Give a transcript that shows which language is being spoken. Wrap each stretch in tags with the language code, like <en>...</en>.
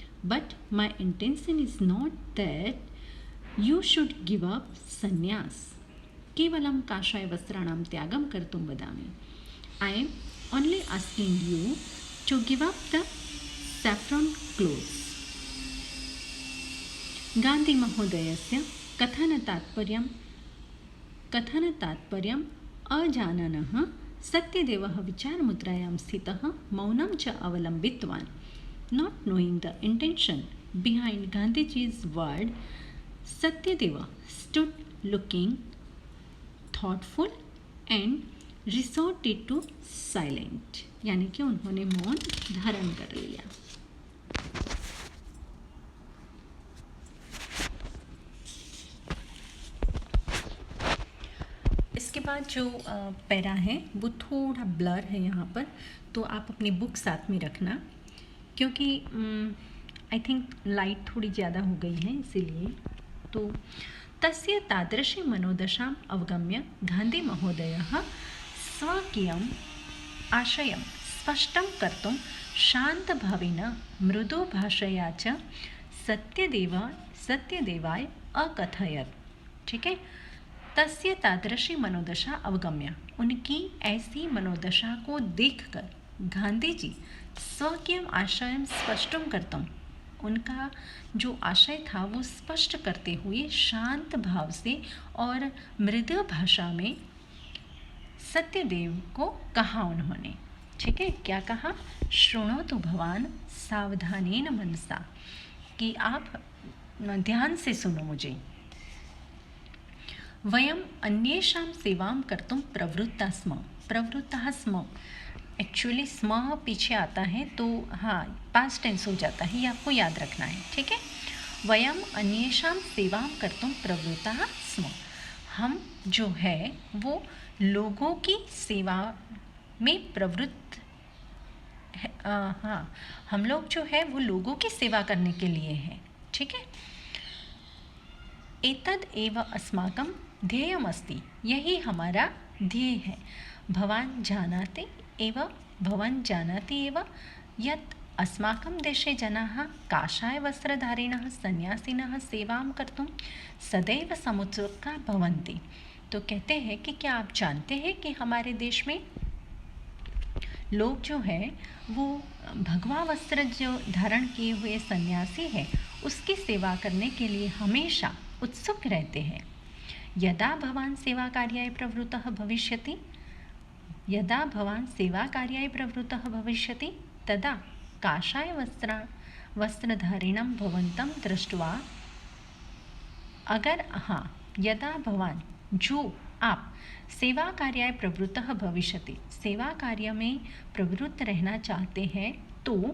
<en>But my intention is not that you should give up sannyas.</en> <sa>केवलं काषाय वस्त्राणां त्यागं कर्तुं वदामि.</sa> <en>I am only asking you to give up the saffron clothes."</en> <sa>Gandhi महोदयस्य कथनतात्पर्यम् अजाननः सत्यदेवः विचारमुद्रायां स्थितः मौनं च अवलम्बितवान्.</sa> <en>Not knowing the intention behind Gandhiji's word, Satyadeva stood looking thoughtful and resorted to silent,</en> <hi>यानी कि उन्होंने मौन धारण कर लिया। इसके बाद जो पैरा है वो थोड़ा ब्लर है यहाँ पर, तो आप अपनी बुक साथ में रखना, क्योंकि आई थिंक लाइट थोड़ी ज़्यादा हो गई है इसीलिए।</hi> <sa>तो तस्य तादृशी मनोदशाम् अवगम्य गांधी महोदयः स्वकीयम् आशयं स्पष्टं कर्तुं शान्तभावेन मृदुभाषया च सत्यदेवाय अकथयत्।</sa> <hi>ठीक है,</hi> <sa>तस्य तादृशी मनोदशा अवगम्य,</sa> <hi>उनकी ऐसी मनोदशा को देखकर गांधी जी</hi> <sa>स्वकीय आशयं स्पष्टं कर्तुं,</sa> <hi>उनका जो आशय था वो स्पष्ट करते हुए शांत भाव से और मृदु भाषा में सत्यदेव को कहा उन्होंने। ठीक है, क्या कहा?</hi> <sa>शृणोतु भवान सावधानेन मनसा,</sa> <hi>कि आप ध्यान से सुनो मुझे।</hi> <sa>वयम अन्येषां सेवां कर्तुं प्रवृत्ताः स्म।</sa> <hi>एक्चुअली स्म पीछे आता है तो हाँ पास्ट टेंस हो जाता है, ये आपको याद रखना है। ठीक है,</hi> <sa>वयम अन्येषां सेवां कर्तुं प्रवृत्ताः स्म,</sa> <hi>हम जो है वो लोगों की सेवा में प्रवृत्त है। हाँ, हम लोग जो है वो लोगों की सेवा करने के लिए हैं। ठीक है,</hi> <sa>एतद् एव अस्माकं ध्येयमस्ति,</sa> <hi>यही हमारा ध्येय है।</hi> <sa>भवान् जानाति एव यत् अस्माकं देशे जनाः काषायवस्त्रधारिणः सन्यासिनः सेवां कर्तुं सदैव समुत्सुकाः भवन्ति।</sa> <hi>तो कहते हैं कि क्या आप जानते हैं कि हमारे देश में लोग जो है वो भगवा वस्त्र जो धारण किए हुए सन्यासी है उसकी सेवा करने के लिए हमेशा उत्सुक रहते हैं।</hi> <sa>यदा भवान् सेवाकार्याय प्रवृत्तः भविष्यति तदा काषाय वस्त्रधारिणं भवन्तं दृष्ट्वा, अगर हाँ यदा भवान् जो आप सेवा कार्याय प्रवृत्तः भविष्यति,</sa> <hi>सेवा कार्य में प्रवृत्त रहना चाहते हैं, तो</hi>